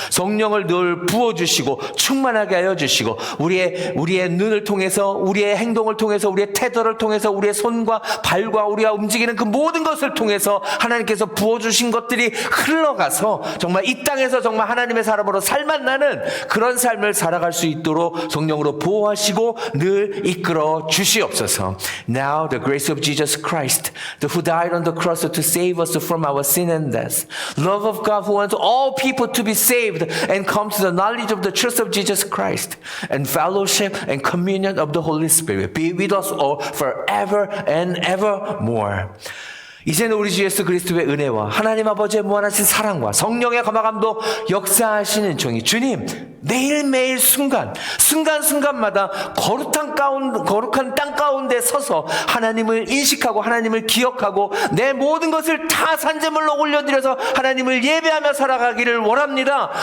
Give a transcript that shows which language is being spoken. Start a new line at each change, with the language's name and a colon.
Korean: 성령을 늘 부어주시고 충만하게 하여 주시고 우리의 눈을 통해서 우리의 행동을 통해서 우리의 태도를 통해서 우리의 손과 발과 우리가 움직이는 그 모든 것을 통해서 하나님께서 부어주신 것들이 흘러가서 정말 이 땅에서 정말 하나님의 사람으로 살맛나는 그런 삶을 살아갈 수 있도록 성령으로 보호하시고 늘 이끌어 주시옵소서.
English: Now the grace of Jesus Christ, who died on the cross to save us from our sin and death. Love of God who wants all people to be saved and come to the knowledge of the truth of Jesus Christ. And fellowship and communion of the Holy Spirit be with us all forever and evermore.
Korean: 이제는 우리 주 예수 그리스도의 은혜와 하나님 아버지의 무한하신 사랑과 성령의 감화감도 역사하시는 종이 주님 매일매일 순간순간마다 거룩한 땅 가운데 서서 하나님을 인식하고 하나님을 기억하고 내 모든 것을 다 산재물로 올려드려서 하나님을 예배하며 살아가기를 원합니다.